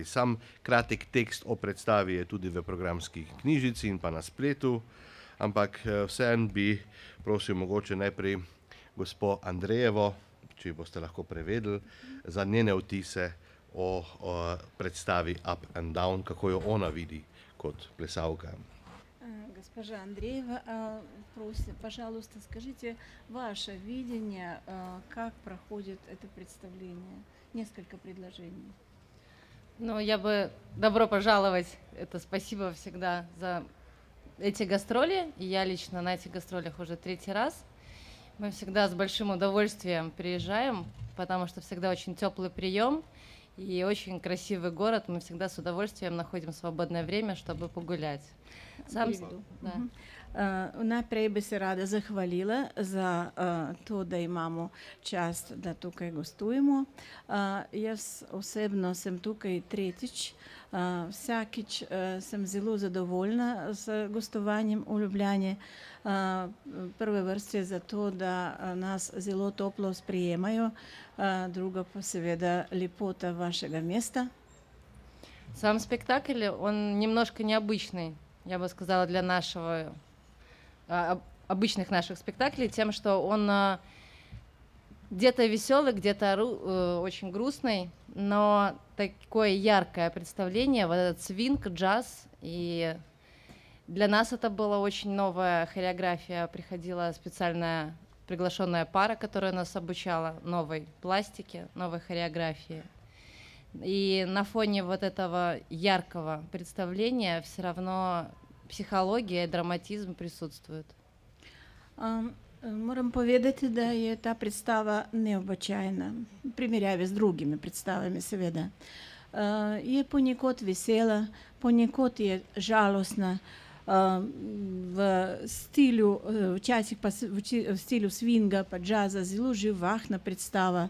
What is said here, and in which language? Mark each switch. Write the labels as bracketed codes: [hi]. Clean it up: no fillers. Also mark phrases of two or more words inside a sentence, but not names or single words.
[sl] Sam kratek tekst o predstavi je tudi v programski knjižici in pa na spletu, ampak vseeno bi prosil mogoče najprej gospo Andrejevo, če boste lahko prevedli, za njene vtise o predstavi Up and Down, kako jo ona vidi kot plesalka. [ru] Госпожа Андреева, пожалуйста, скажите ваше видение, как проходит это представление. Несколько предложений. Ну, я бы добро пожаловать. Это спасибо всегда за эти гастроли. И я лично на этих гастролях уже 3-й раз. Мы всегда с большим удовольствием приезжаем, потому что всегда очень теплый прием и очень красивый город. Мы всегда с удовольствием находим свободное время, чтобы погулять. [sl] Najprej bi se rada zahvalila za to, da imamo čast, da tukaj gostujemo. Jaz osebno sem tukaj 3-tič. Vsakič sem zelo zadovoljna z gostovanjem v Ljubljani. Prve vrste zato, da nas zelo toplo sprejemajo, drugo pa seveda lepota vašega mesta. [ru] Сам спектакль, он немножко необычный, я бы сказала, для нашего, обычных наших спектаклей, тем, что он где-то веселый, где-то очень грустный, но такое яркое представление, вот этот свинг, джаз. И для нас это была очень новая хореография. Приходила специальная приглашенная пара, которая нас обучала новой пластике, новой хореографии. И на фоне вот этого яркого представления все равно психология и драматизм присутствуют. [sl] Moram povedati, da je ta predstava neobičajna, v primerjavi z drugimi predstavami seveda. Je ponekod vesela, ponekod je žalostna, v stilu, včasih pa v stilu swinga pa džaza, zelo živahna predstava.